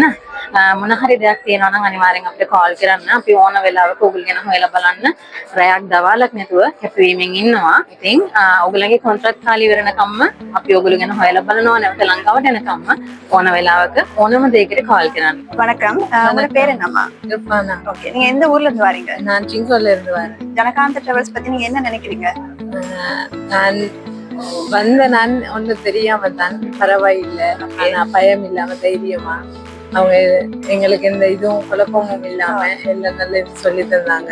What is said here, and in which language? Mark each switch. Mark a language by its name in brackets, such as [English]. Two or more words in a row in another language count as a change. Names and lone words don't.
[Sinhala] මොන හරි දෙයක් තියෙනවා නම් අනිවාර්යෙන් අපිට කෝල් කරන්න. අපි ඕන වෙලාවක ඔයගොල්ලෝ ගැන හොයලා බලන්න. රැයක් දවල්ක් නැතුව කැපවීමෙන් ඉන්නවා. ඉතින් ඔයගොල්ලන්ගේ කොන්ත්‍රාත් කාලය ඉවරනකම්ම අපි ඔයගොල්ලෝ ගැන හොයලා බලනවා. නැවත ලංකාවට එනකම්ම ඕන වෙලාවක ඕනම දෙයකට කෝල් කරන්න. [Tamil] வணக்கம் உங்களோட பேர் என்னம்மா? ஓகே, நீங்க எந்த ஊர்ல இருந்து வரீங்க? நான் சிங்கூர்ல இருந்து வரேன். ஜனகாந்த டிராவல்ஸ் பத்தி நீங்க என்ன நினைக்கிறீங்க? நான் நான் ஒன்றும் தெரியாம தான் பரவாயில்லை. ஆனா பயம் இல்லாம தைரியமா அவங்க எங்களுக்கு எந்த இதுவும் குழப்பமும் இல்லாம எல்லாம் நல்ல சொல்லி தந்தாங்க.